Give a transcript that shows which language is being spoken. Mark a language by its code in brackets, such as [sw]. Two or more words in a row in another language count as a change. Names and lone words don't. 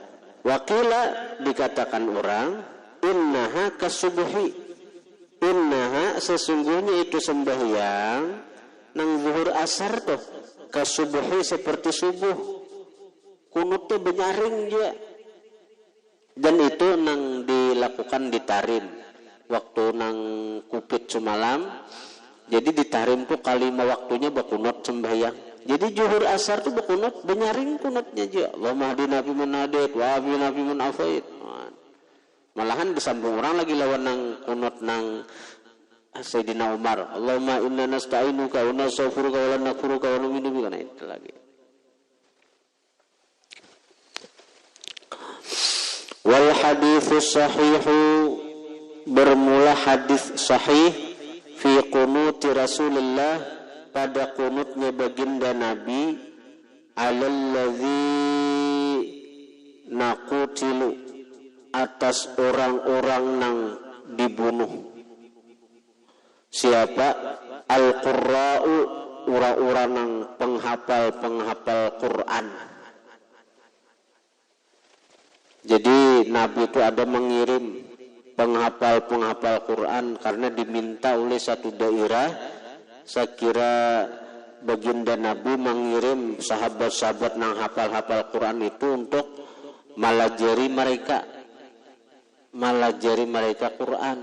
[bjn] Wakila dikatakan orang [ar] إنها كالصبح, [bjn] innaha sesungguhnya itu sembahyang nang zuhur asar tuh kasubuhi seperti subuh, kunutnya benyaring dia. Dan itu nang dilakukan di tarim waktu nang kupit semalam. Jadi di tarim tuh kalima waktunya bakunut sembahyang. Jadi zuhur asar tuh bakunut benyaring kunutnya aja. [ar] اللهم اهدنا فيمن هديت وعافنا فيمن عافيت. [bjn] Malahan disambung orang lagi lawan nang kunut nang Sayyidina Umar, [ar] اللهم إنا نستعينك ونستغفرك ولا نكفر بك, [bjn] nah itu lagi. [ar] والحديث الصحيح, [bjn] bermula hadis sahih [ar] في قنوت رسول الله, [bjn] pada kunutnya baginda Nabi, [ar] على الذين قتلوا, [bjn] atas orang-orang nang dibunuh. Siapa? Al-Qurra'u, ura-ura nang penghafal Quran. Jadi Nabi itu ada mengirim penghafal Quran karena diminta oleh satu daerah, saya kira baginda Nabi mengirim sahabat-sahabat nang hafal-hafal Quran itu untuk malajari mereka Quran.